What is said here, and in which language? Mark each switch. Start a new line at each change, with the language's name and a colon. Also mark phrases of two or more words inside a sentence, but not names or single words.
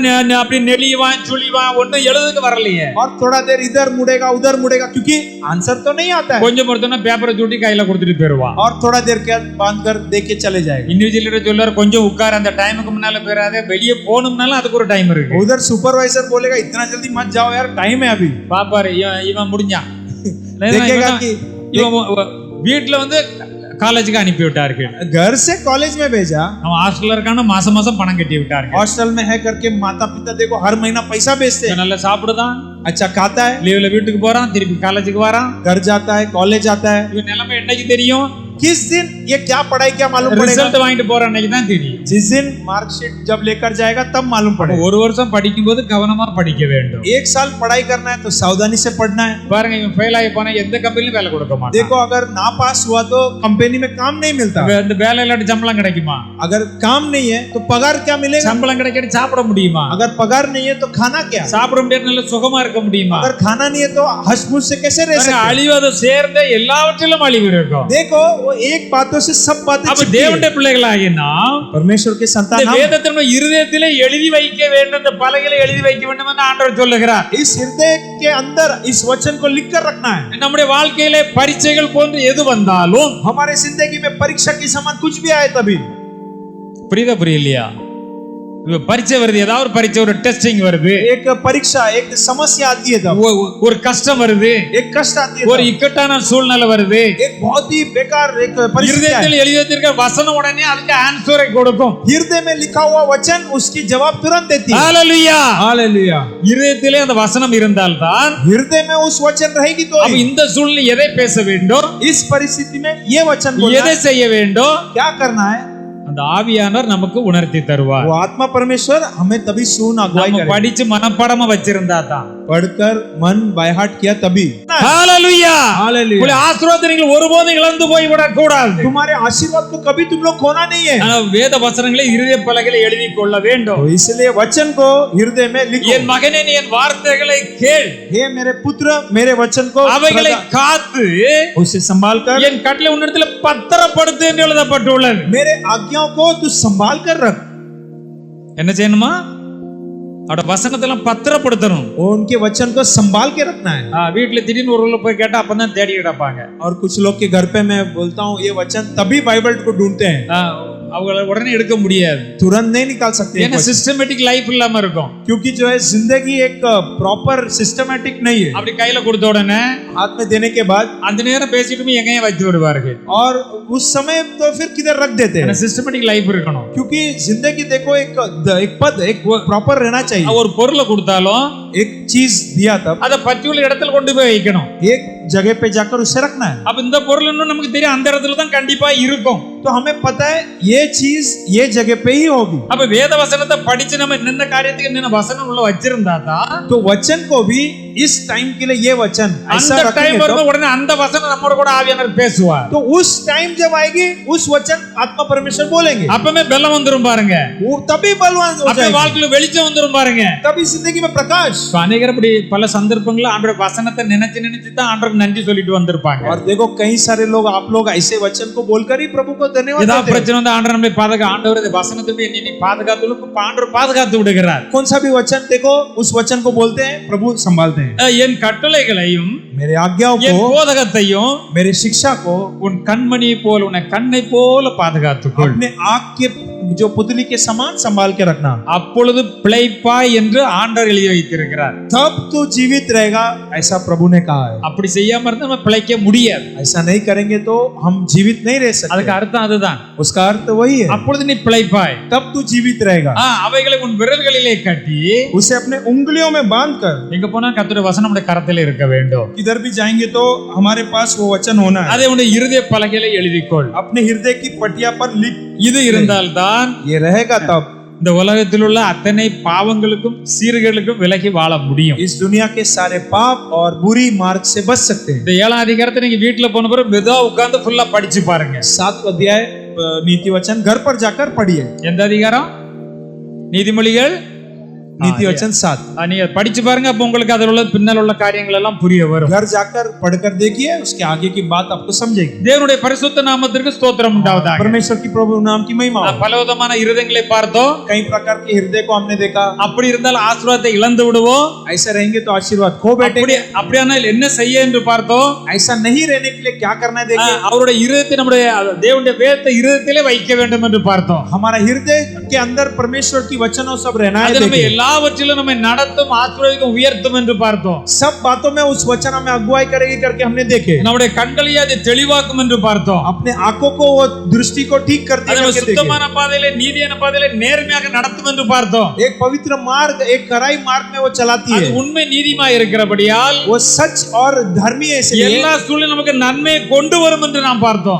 Tamil: நேரம் அப்படி நெளிவான் சுழிவான், ஒண்ணும் எழுதுக்கு வரலையே.
Hindi: और थोड़ा देर इधर मुड़ेगा उधर मुड़ेगा क्योंकि आंसर तो नहीं आता है,
Tamil: கொஞ்சம் பொறுத்தோன்னா பேப்பரை சுட்டி கையில கொடுத்துட்டு போயிருவான்.
Hindi: और थोड़ा देर के बांध कर दे के चले जाएगा।
Tamil: இண்டிவிஜுவல் சொல்லுவார், கொஞ்சம் உட்கார், அந்த டைமுக்கு முன்னால போயிடாதே, வெளியே போகணும்னாலும் அதுக்கு ஒரு டைம் இருக்கு.
Hindi: उधर सुपरवाइजर बोलेगा इतना जल्दी मत जाओ यार, टाइम है अभी,
Tamil: பாப்பாரு இவன் முடிஞ்சான்.
Hindi: देखेगा कि
Tamil: இவன் வீட்டுல வந்து காலேஜுக்கு அனுப்பி விட்டார்கள்,
Hindi: घर से कॉलेज में भेजा,
Tamil: அவன் ஹாஸ்டல்ல இருக்கான மாசம் மாசம் பணம் கட்டி விட்டார்கள்.
Hindi: हॉस्टल में है करके माता पिता देखो हर महीना पैसा भेजते हैं,
Tamil: நல்லா சாப்பிடுதான்,
Hindi: अच्छा खाता है,
Tamil: லீவ்ல வீட்டுக்கு போறான், திருப்பி காலேஜுக்கு வரான்.
Hindi: घर जाता है, कॉलेज आता है,
Tamil: இவன் நிலைமை என்னைக்கு தெரியும்?
Hindi: किस दिन ये क्या पढ़ाई क्या मालूम पड़ेगा,
Tamil: ரிசல்ட் வாங்கிட்டு போற அன்னைக்கு தான் தெரியும்.
Hindi: जिस दिन मार्कशीट जब लेकर जाएगा तब मालूम पड़ेगा।
Tamil: ஒரு வருஷம் படிக்கும்போது கவனமா படிக்க வேண்டும்.
Hindi: एक साल पढ़ाई करना है तो सावधानी से पढ़ना है।
Tamil: பாருங்க, இவன் ஃபெயில் ஆகி போனா எந்த கம்பெனிலும் வேலை கொடுக்க மாட்டான்.
Hindi: देखो अगर ना पास हुआ तो कंपनी में काम नहीं मिलता,
Tamil: இந்த வேலை இல்லாட்டி சம்பளம் கிடைக்குமா?
Hindi: अगर काम नहीं है तो पगार क्या मिलेगा,
Tamil: சம்பளம் கிடைக்காட்டி சாப்பிட முடியுமா?
Hindi: अगर पगार नहीं है तो खाना क्या,
Tamil: சாப்பிட முடியாது, நல்ல சுகமா இருக்க முடியுமா?
Hindi: अगर खाना नहीं है तो हंस-मुस से कैसे रह सकते हैं?
Tamil: அழிவதை சேர்ந்த எல்லாவற்றிலும் அழிவு இருக்கும்.
Hindi: देखो वो एक बातों से सब बातें
Tamil: அப்ப
Hindi: छिपी है।
Tamil: தேவனுடைய பிள்ளைகளாகிய நாம்
Hindi: परमेश्वर के संतान
Tamil: இந்த
Hindi: हम
Tamil: வேதத்தை நம்ம இருதயத்திலே எழுதி வைக்க வேண்டும், இந்த பலகையில எழுதி வைக்க வேண்டும் என்று ஆண்டவர் சொல்லுகிறார்.
Hindi: इस हृदय के अंदर इस वचन को लिख कर रखना है।
Tamil: நம்முடைய வாழ்க்கையிலே பரீட்சைகள் போன்று எது வந்தாலும்,
Hindi: हमारे जिंदगी में परीक्षा के समान कुछ भी आए तभी,
Tamil: புரியுதா புரியலையா? இப்ப பரீட்சை வருது, ஏதாவது ஒரு பரீட்சை, ஒரு டெஸ்டிங் வருது,
Hindi: एक परीक्षा एक समस्या आती है तब,
Tamil: ஒரு கஷ்டம் வருது,
Hindi: एक कष्ट आती है
Tamil: ஒரு
Hindi: तब,
Tamil: இக்கட்டான சூழ்நிலை வருது.
Hindi: एक बहुत ही बेकार एक परिस्थिति है।
Tamil: இருதயத்தில் எழுதி வைத்திருக்கிற வசனம் உடனே அதுக்கு ஆன்சரை கொடுக்கும்.
Hindi: हृदय में लिखा हुआ वचन उसकी जवाब तुरंत देती है।
Tamil: ஹalleluya!
Hindi: हालेलुया।
Tamil: இருதயத்திலே அந்த வசனம் இருந்தால்தான்,
Hindi: हृदय में उस वचन रहेगी तो
Tamil: அப்ப இந்த சூழ்நிலை எதை பேச வேண்டும்,
Hindi: इस परिस्थिति में ये वचन बोलना
Tamil: எதை
Hindi: है,
Tamil: செய்ய வேண்டும்,
Hindi: क्या करना है,
Tamil: அந்த ஆவியானவர் நமக்கு உணர்த்தி தருவார்.
Hindi: वो आत्मा परमेश्वर हमें तभी सुन अगुवाई
Tamil: நம்ம
Hindi: करेगा।
Tamil: படிச்சு மனப்பாடமா வச்சிருந்தா தான்.
Hindi: पढ़कर मन
English: by heart
Hindi: किया तभी।
Tamil: ஹalleluya!
Hindi: हालेलुया।
Tamil: உங்களுடைய ஆசீர்வாதத்தை நீங்கள் ஒருபோதும் இழந்து போய் விடக் கூடாது.
Hindi: तुम्हारे आशीर्वाद को कभी तुम लोग खोना नहीं है,
Tamil: ஆனா வேத வசனங்களை இருதய பலகையில எழுதி கொள்ள வேண்டும்.
Hindi: तो इसलिए वचन को हृदय में लिखो।
Tamil: என் மகனே, நீ என் வார்த்தைகளை கேள்,
Hindi: हे मेरे पुत्र मेरे वचन को
Tamil: அவைகளை காத்து
Hindi: उसे संभाल कर
Tamil: என் கட்டளை உன்னிடத்தில் பத்திரப்படுத்து என்று எழுதப்பட்டுள்ளது.
Hindi: मेरे आज्ञाओं को तू संभाल कर रख।
Tamil: என்ன செய்யணுமா? அவட வசனத்தெல்லாம் பத்திரப்படுத்தணும்.
Hindi: उनके वचन को संभाल के रखना है।
Tamil: வீட்டுல திடீர்னு ஒரு ஊர்ல போய் கேட்டா அப்பதான் தேடி கிடப்பாங்க.
Hindi: और कुछ लोग के घर पे मैं बोलता हूँ ये वचन तभी बाइबल को ढूंढते हैं,
Tamil: அவங்கள உடனே எடுக்க முடியாது,
Hindi: तुरंत नहीं निकाल सकते हैं,
Tamil: ஏன்னா
English: systematic life
Tamil: இல்லாம இருக்கும்.
Hindi: क्योंकि जो है जिंदगी एक
English: proper systematic
Hindi: नहीं है।
Tamil: அப்படி கையில கொடுத்த உடனே
Hindi: हाथ में देने के बाद
Tamil: அந்த நேரம் பேசிட்டு எங்கேயும் வச்சு விடுவார்கள்.
Hindi: और उस समय तो फिर किधर रख देते हैं,
English: systematic life
Tamil: இருக்கணும்.
Hindi: क्योंकि जिंदगी देखो एक पद एक प्रॉपर रहना चाहिए।
Tamil: ஒரு பொருளை கொடுத்தாலும்
Hindi: एक चीज दिया तब
Tamil: அதை பற்றியுள்ள இடத்துல கொண்டு போய் வைக்கணும்.
Hindi: एक जगह पे जाकर उसे रखना है।
Tamil: அப்ப இந்த பொருள் இன்னும் நமக்கு தெரியும், அந்த இடத்துல தான் கண்டிப்பா இருக்கும்.
Hindi: तो हमें पता है ये चीज ये जगह पे ही होगी।
Tamil: அப்ப வேத வசனத்தை படிச்சு நம்ம இந்த காரியத்துக்கு என்ன வசனம் உள்ள வச்சிருந்தா தான்
Hindi: तो वचन को भी इस टाइम के लिए ये वचन ऐसा
Tamil: அந்த டைம்
Hindi: रखेंगे
Tamil: வரும்போது உடனே அந்த வசனம் நம்மோட கூட ஆவியானவர் பேசுவார்.
Hindi: तो उस टाइम जब आएगी उस वचन आत्मा परमेश्वर बोलेंगे,
Tamil: அப்பமே பலம் வந்துரும் பாருங்க.
Hindi: वो तभी बलवान हो
Tamil: அப்பவே
Hindi: जाएगी,
Tamil: வாழ்க்கையில வெளிச்சம் வந்துரும் பாருங்க.
Hindi: तभी जिंदगी में प्रकाश.
Tamil: இப்ப அநேகர் இப்படி பல சந்தர்ப்பங்கள்ல ஆண்டவர் வசனத்தை நினைச்சு நினைச்சு தான் ஆண்டவருக்கு நன்றி சொல்லிட்டு வந்திருப்பாங்க.
Hindi: और देखो कई सारे लोग आप लोग ऐसे वचन को बोलकर ही प्रभु को धन्यवाद
Tamil: ஏதாவது
Hindi: देते हैं.
Tamil: பிரச்சனை வந்து ஆண்டவர் நம்மை ஆண்டவர் இந்த வசனத்தை நீ பாதுகாத்து ஆண்டவர் பாதுகாத்து விடுகிறார்.
Hindi: कौन सा भी वचन देखो उस वचन को बोलते हैं, प्रभु संभालते हैं.
Tamil: என் கட்டளைகளையும்
Hindi: मेरे आज्ञाओं
Tamil: என்
Hindi: को,
Tamil: போதகத்தையும்
Hindi: मेरे शिक्षा को
Tamil: உன் கண்மணி போல உன்னை கண்ணை போல பாதுகாத்துக்கொள்.
Hindi: अपने आँख के जो पुतली के समान संभाल के रखना,
Tamil: அப்பொழுது பிழைப்பாய் என்று ஆண்டவர் எழுதி வைத்திருக்கிறார்.
Hindi: तब तू जीवित रहेगा ऐसा प्रभु ने कहा है.
Tamil: அப்படி செய்யாம இருந்தா நம்ம பிழைக்க முடியாது.
Hindi: ऐसा नहीं करेंगे तो हम जीवित नहीं रह सकते.
Tamil: அதுக்கு அர்த்தம் அதுதான்.
Hindi: उसका अर्थ वही है,
Tamil: அப்பொழுது நீ பிழைப்பாய்.
Hindi: तब तू जीवित रहेगा.
Tamil: அவைகளை உன் விரல்களிலே கட்டி
Hindi: उसे अपने उंगलियों में बांध कर,
Tamil: எங்க போனா கர்த்தருடைய வசனம் நம்முடைய கரத்திலே இருக்க வேண்டும்.
Hindi: किधर भी जाएंगे तो हमारे पास वो वचन होना है.
Tamil: அதை உன்னுடைய இருதய பலகையிலே எழுதிக்கொள்.
Hindi: अपने हृदय की पटिया पर लिख,
Tamil: இது இருந்தால்தான்
Hindi: ये रहेगा तब
Tamil: இந்த உலகத்தில் உள்ள அத்தனை பாவங்களுக்கும் சீர்கேடுகளுக்கும் விலகி வாழ முடியும்.
Hindi: इस दुनिया के सारे पाप और बुरी मार्ग से बच सकते हैं.
Tamil: இந்த 7ஆம் அதிகாரத்தை நீங்க வீட்டுல போன பிறகு மெதுவா உட்கார்ந்து ஃபுல்லா படிச்சு பாருங்க.
Hindi: 7 अध्याय नीति वचन घर पर जाकर पढ़िए.
Tamil: எந்த அதிகாரம்? நீதிமொழிகள்
Hindi: नीति वचन 7.
Tamil: நீங்க படிச்சு பாருங்க. அப்ப உங்களுக்கு அதில் உள்ள பின்னல் உள்ள காரியங்கள் எல்லாம் புரிய வரும்.
Hindi: घर जाकर पढ़कर देखिए, उसके आगे की बात आपको समझेगी.
Tamil: தேவனுடைய பரிசுத்த நாமத்திற்கு ஸ்தோத்திரம் உண்டாவதாக.
Hindi: परमेश्वर की प्रभु नाम की महिमा हो.
Tamil: பலவிதமான இருதயங்களை பார்த்தோம்.
Hindi: कई प्रकार के हृदय को हमने देखा.
Tamil: அப்படி இருந்தால் ஆசீர்வாதத்தை இழந்து விடுவோம்.
Hindi: ऐसा रहेंगे तो आशीर्वाद खो बैठेंगे.
Tamil: அப்படியானால் என்ன செய்ய என்று பார்த்தோம்.
Hindi: ऐसा नहीं रहने के लिए क्या करना है देखिए.
Tamil: அவருடைய இருதயத்தை நம்முடைய தேவனுடைய வேதத்தை இருதயத்திலே வைக்க வேண்டும் என்று பார்த்தோம்.
Hindi: हमारा हृदय के अंदर परमेश्वर की वचनों सब रहना है.
Tamil: அது நம்ம எல்லாவற்றிலும் நம்மை நடத்தும் ஆசீர்வதிக்கும் உயர்த்தும் என்று பார்த்தோம்.
Hindi: सब बातों में उस वचन हमें अगुवाई करेगी करके हमने देखे.
Tamil: நம்முடைய கண்களையே அது தெளிவாக்கும் என்று பார்த்தோம்.
Hindi: अपने आंखों को वो दृष्टि को ठीक करती है करके देखे.
Tamil: சுத்தமான பாதையிலே நீதியான பாதையிலே நேர்மையாக நடத்தும் என்று பார்த்தோம்.
Hindi: एक पवित्र मार्ग, एक खराई मार्ग में वो चलाती है.
Tamil: அது உண்மை நீதிமாய் இருக்கிறபடியால்
Hindi: वो सच और धर्मी है, इसलिए
Tamil: எல்லா சூழ்நிலையும் நமக்கு நன்மையை கொண்டு வரும் என்று நாம் பார்த்தோம்.